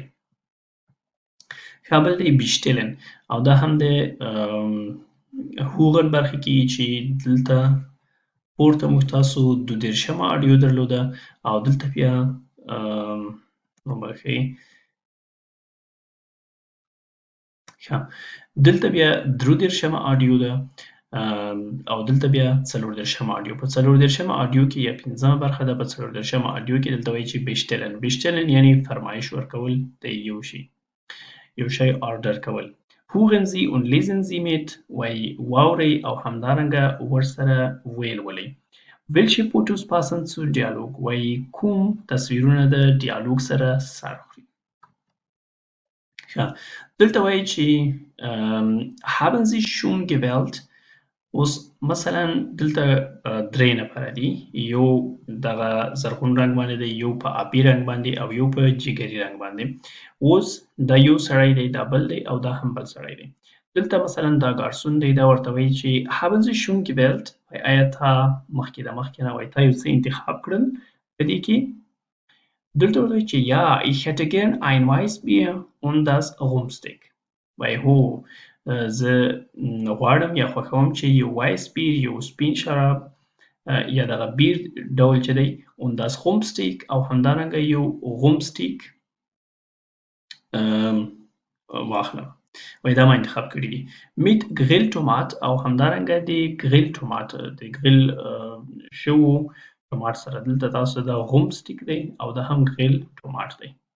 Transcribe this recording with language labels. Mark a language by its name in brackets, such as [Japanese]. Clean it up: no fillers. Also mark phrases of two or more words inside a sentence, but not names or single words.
[Pashto] ښه بل دی بیشتلن او دا هم د هوغن برخې کې چې دلته پورته موږ تاسو 32 آډیو درلوده او دلته بیا وبخښئ دلته بیا 33 آډیو ده او دلته بیا 34 آډیو. په 34 آډیو کې یا 15مه برخه ده. په 34 آډیو کې دلته وایي چې بیشتلن یعنی فرمایش ورکول د یو شی آرډر کول. [German] Hören Sie und lesen Sie mit [Pashto] وایي واورئ او همدارنګه ورسره ولولئ. [German] Welche Fotos passen zu Dialog [Pashto] وایي کوم تصویرونه د ډیالوګ سره سر خوري. دلته وایي چې [German] haben Sie schon gewählt. [Pashto] اوس مثلا دلته درې نفره دي، یو دغه زرغون رنګ باندې دی، یو په آبي رنګ باندې او یو په جګري رنګ باندې. اوس دا یو سړی دی، دا بل دی او دا هم بل سړی دی. دلته مثلا دا ګارسون دی، دا ورته وایي چې [German] haben Sie schon gewählt [Pashto] وایي آیا تا مخکې نه وایي تا یو څه انتخاب کړل په دې کې. دلته ورته وایي چې [German] ja ich hätte gern ein Weißbier und das Rumpsteak [Pashto] وایي هو زه غواړم یا خوښوم چې یو وایس بیر، یو سپین شراب یا دغه بیر ډول چې دی [German] und das Rumpsteak [Pashto] او همدارنګه یو Rumpsteak واخلم وایي دا ما انتخاب کړي دي. [German] mit Grilltomat [Pashto] او همدارنګه د ګریل ټوماټ د ګریل شوو ټوماټ سره. دلته تاسو دا غومسټیک دی او دا هم ګریل ټوماټ دی.